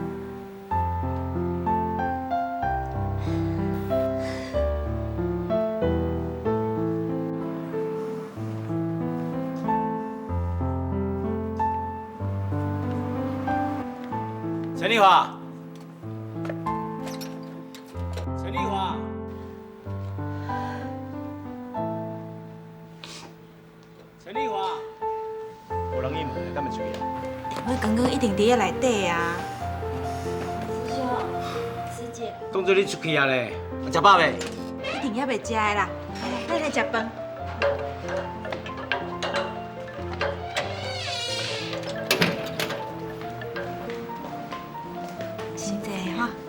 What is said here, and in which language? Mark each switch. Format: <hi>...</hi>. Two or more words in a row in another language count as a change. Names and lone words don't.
<nan>陈丽华，陈丽华，陈丽华，无人应门，敢会注意啊？我刚刚一定伫遐内底啊。师兄，师姐，当作你出去啊咧，食饱未？一定还袂食的啦，来食饭。先坐哈。</nan>